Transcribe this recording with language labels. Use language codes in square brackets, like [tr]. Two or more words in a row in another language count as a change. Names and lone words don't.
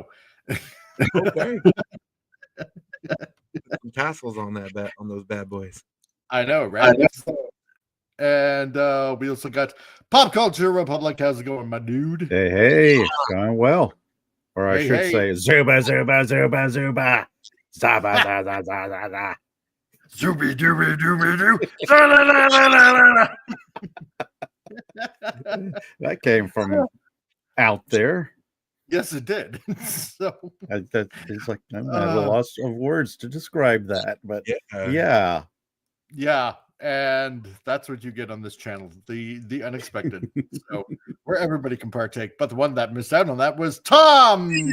[en] Okay. Some tassels on on those bad boys. I know, right? And we also got Pop Culture Republic. How's it going, my dude? Hey, going well. Or I Hey, should hey. say, Zuba, Zuba, Zuba, Zuba. Zaba, za, za, za, za, za. Zooby dooby dooby doo. La, la, la, la, la, la. That came from out there. Yes, it did. So, It's like I'm at a loss of words to describe that, but yeah. yeah, and that's what you get on this channel, the unexpected. So, where everybody can partake. But the one that missed out on that was Tom.